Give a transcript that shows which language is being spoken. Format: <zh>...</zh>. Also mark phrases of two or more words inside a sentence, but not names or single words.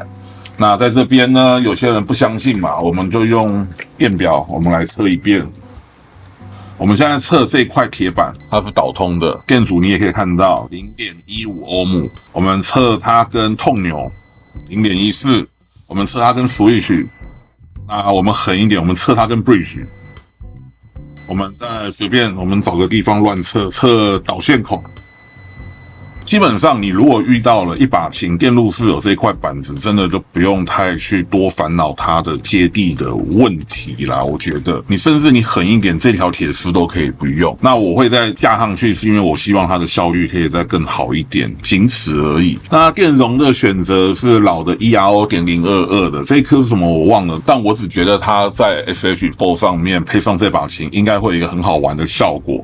<zh>那在這邊呢，有些人不相信嘛，我們就用電表，我們來測一遍。我們現在測這塊鐵板，它是導通的，電阻你也可以看到 0.15 歐姆。我們測它跟痛鈕 0.14， 我們測它跟 switch。那我們狠一點，我們測它跟 bridge。我們再隨便，我們找個地方亂測，測導線孔。基本上，你如果遇到了一把琴電路是有這塊板子，真的就不用太去多煩惱它的接地的問題啦。我覺得你甚至你狠一點，這條鐵絲都可以不用。那我會再加上去，是因為我希望它的效率可以再更好一點，僅此而已。那電容的選擇是老的 ERO.022 的，這一顆是什麼我忘了，但我只覺得它在 SH4 上面配上這把琴，應該會有一個很好玩的效果。</zh>